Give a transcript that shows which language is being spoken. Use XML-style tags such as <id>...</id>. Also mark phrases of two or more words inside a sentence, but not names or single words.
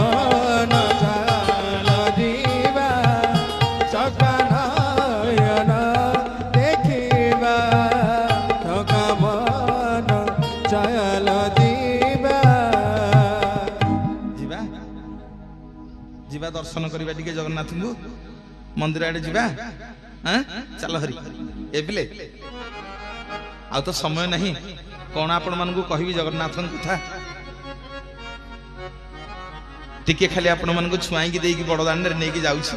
<or>ଚାଲ ଜିବା ସକା ନୟନ ଦେଖିବା ଥକା ମନ ଚାଲ ଜିବା ଯିବା ଦର୍ଶନ କରିବା ଟିକେ ଜଗନ୍ନାଥଙ୍କୁ ମନ୍ଦିର ଆଡେ ଯିବା। ଚାଲ ହରି ଏ ପିଲେ ଆଉ ତ ସମୟ ନାହିଁ କଣ ଆପଣ ମାନଙ୍କୁ କହିବି ଜଗନ୍ନାଥଙ୍କ କଥା। ଟିକେ ଖାଲି ଆପଣ ମାନଙ୍କୁ ଛୁଆଇକି ଦେଇକି ବଡ ଦାଣ୍ଡରେ ନେଇକି ଯାଉଛି।</or>